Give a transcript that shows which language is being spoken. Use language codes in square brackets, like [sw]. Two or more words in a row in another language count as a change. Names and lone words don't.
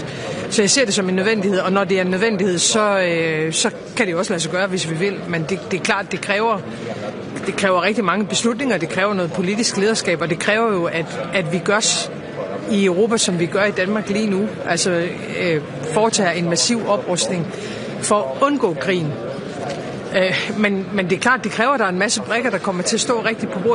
[da] Så jeg ser det som en nødvendighed, og når det er en nødvendighed, så kan det jo også lade sig gøre, hvis vi vil. Men det er klart, det kræver det kræver rigtig mange beslutninger, det kræver noget politisk lederskab, og det kræver jo, at vi gør i Europa, som vi gør i Danmark lige nu. Altså foretager en massiv oprustning for at undgå krigen. Men det er klart, det kræver, at der er en masse brikker, der kommer til at stå rigtigt på bordet.